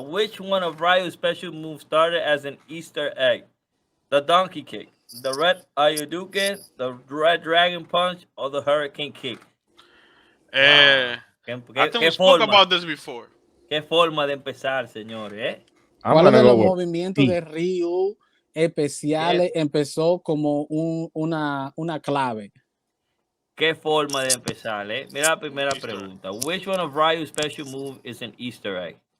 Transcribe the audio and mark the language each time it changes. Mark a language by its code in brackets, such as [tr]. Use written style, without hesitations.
[en] Which one of Ryu's special moves started as an Easter egg? The donkey kick, the red Ayuduken, the red dragon punch, or the hurricane kick? I think we spoke about this before. [es] ¿Qué forma de empezar, señores? ¿Cuál de los movimientos de Ryu especiales empezó como una clave? ¿Qué forma de empezar? Mira la primera pregunta. [en] Which one of Ryu's special move is an Easter egg?